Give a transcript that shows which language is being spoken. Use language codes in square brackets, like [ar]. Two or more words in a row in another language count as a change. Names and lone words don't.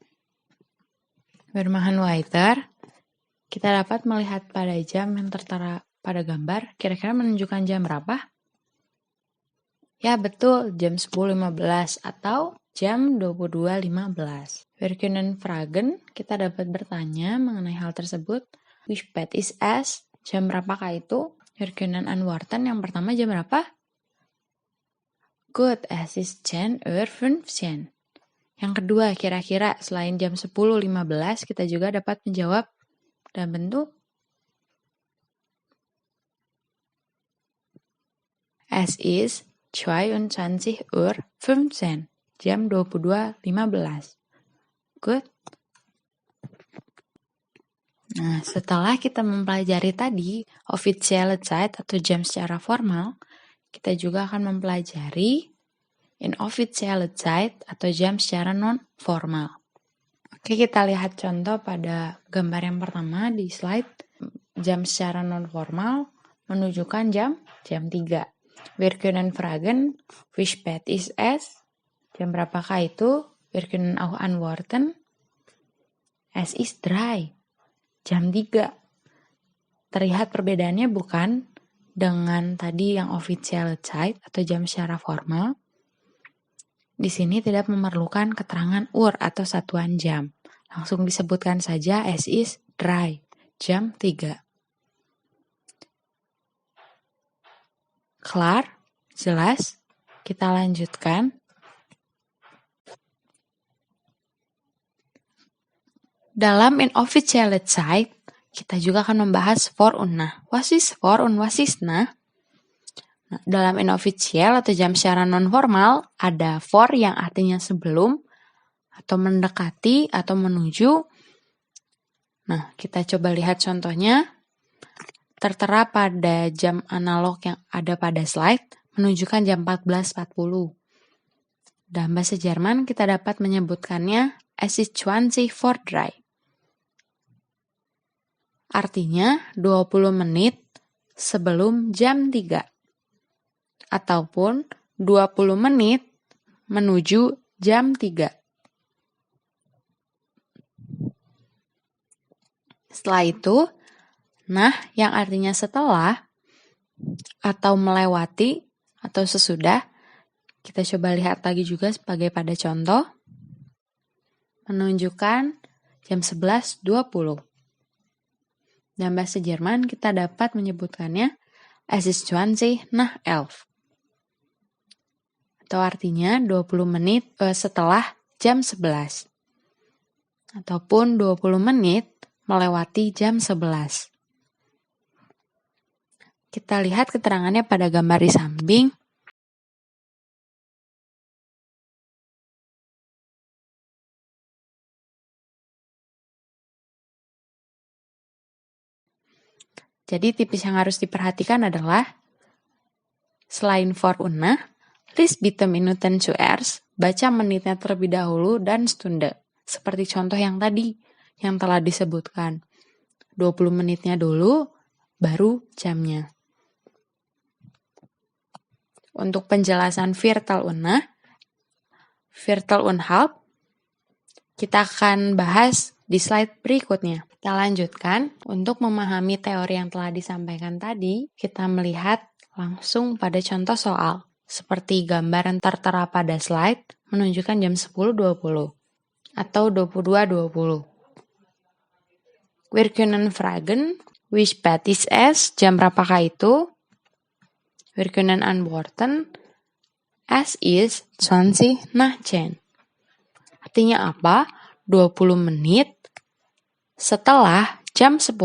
[de] Wir machen weiter. [id] Kita dapat melihat pada jam yang tertera pada gambar kira-kira menunjukkan jam berapa? Ya betul, jam 10.15 atau jam 22.15. [de] Wir können fragen, [id] kita dapat bertanya mengenai hal tersebut. [de] Wie spät ist es? [id] Jam berapakah itu? [de] Wir können antworten, [id] yang pertama jam berapa? [de] Gut, es ist 10:15. [id] Yang kedua, kira-kira selain jam 10.15, kita juga dapat menjawab dalam bentuk [de] es ist 22:15, [id] jam 22.15. [en] Good. [id] Nah, setelah kita mempelajari tadi [de] officielle Zeit [id] atau jam secara formal, kita juga akan mempelajari [de] inofficielle Zeit [id] atau jam secara non-formal. Oke, kita lihat contoh pada gambar yang pertama di slide. Jam secara non-formal menunjukkan jam 3. [de] Wir können fragen, wie spät ist es? [id] Jam berapakah itu? [de] Wir können auch antworten, es ist 3. [id] Jam 3. Terlihat perbedaannya bukan dengan tadi yang [de] officielle Zeit [id] atau jam secara formal. Di sini tidak memerlukan keterangan Uhr atau satuan jam. Langsung disebutkan saja [de] es ist 3, [id] jam 3. [de] Klar? [id] Jelas? Kita lanjutkan. Dalam [de] inofficielle Zeit, [id] kita juga akan membahas [de] vor und nach. Was ist vor und was ist nach? [id] Nah, dalam inofficial atau jam secara non-formal, ada vor yang artinya sebelum, atau mendekati, atau menuju. Nah, kita coba lihat contohnya. Tertera pada jam analog yang ada pada slide, menunjukkan jam 14.40. Dalam bahasa Jerman, kita dapat menyebutkannya [de] es ist 20:03. [id] Artinya 20 menit sebelum jam 3. Ataupun 20 menit menuju jam 3. Setelah itu, nah yang artinya setelah atau melewati atau sesudah, kita coba lihat lagi juga sebagai pada contoh, menunjukkan jam 11.20. Dalam bahasa Jerman kita dapat menyebutkannya [de] es ist 20:11. [id] Atau artinya 20 menit setelah jam 11. Ataupun 20 menit melewati jam 11. Kita lihat keterangannya pada gambar di samping. Jadi tipis yang harus diperhatikan adalah selain [de] vor und nach, lies bitte Minuten zuerst, [id] baca menitnya terlebih dahulu dan Stunde. Seperti contoh yang tadi yang telah disebutkan. 20 menitnya dulu, baru jamnya. Untuk penjelasan [de] Viertel und nach, Viertel und halb, [id] kita akan bahas di slide berikutnya. Kita lanjutkan. Untuk memahami teori yang telah disampaikan tadi, kita melihat langsung pada contoh soal. Seperti gambar yang tertera pada slide, menunjukkan jam 10.20 atau 22.20. [de] Wir können fragen, wie spät ist es? [id] Jam berapakah itu? [de] Wir können antworten, es ist 20:10. [id] Artinya apa? 20 menit setelah jam 10.